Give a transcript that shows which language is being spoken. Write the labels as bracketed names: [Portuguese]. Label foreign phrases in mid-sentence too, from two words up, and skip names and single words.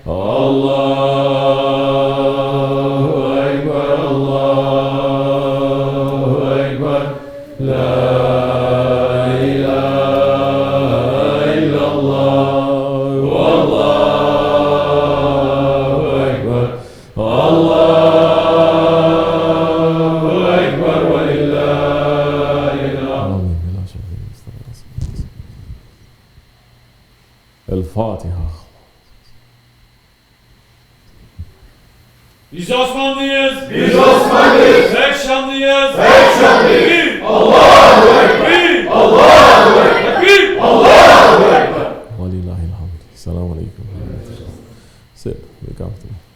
[Arabic] الله أكبر الله أكبر لا إله إلا الله والله أكبر. الله أكبر ولله الحمد. الفاتحة. [Turkish] Biz Osmanlıyız. Biz Osmanlıyız. Pek şanlıyız. Pek şanlıyız. [Arabic] الله أكبر. الله أكبر. الله أكبر. Walillahilhamd. السلام عليكم. [English] Sit. Be comfortable.